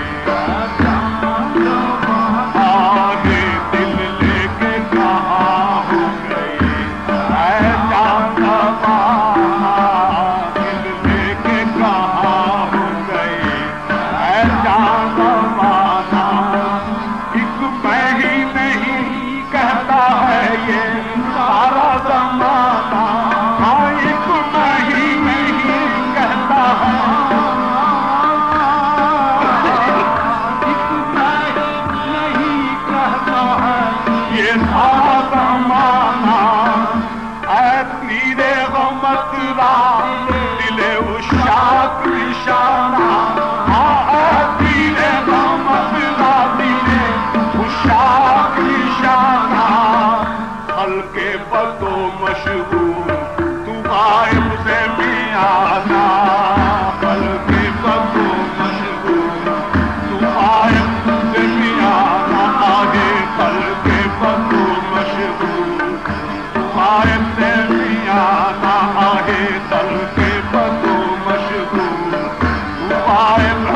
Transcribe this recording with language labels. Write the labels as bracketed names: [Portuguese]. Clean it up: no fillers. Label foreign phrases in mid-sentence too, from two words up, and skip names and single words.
[Urdu] آگے دل لے کے کہاں ہو گئے اے جان روانہ دل لے کے کہاں ہو گئے اے جان روانہ ایک میں ہی نہیں کہتا ہے یہ سارا زمانہ ہاں ایک میں ہی نہیں کہتا ہے ایک میں نہیں کہتا ہے یہ سارا زمانہ [Persian] اے تیرے غمت را دل عشاق نشانہ ہاں اے تیرے غمت را دل عشاق نشانہ حلقے بدو مشغول تو غائب سے میانہ حلقے بدو مشغول تو غائب سے میانہ آگے حلقے بدو مشغول تو غائب سے میانہ آگے حلقے بدو مشغول تو غائب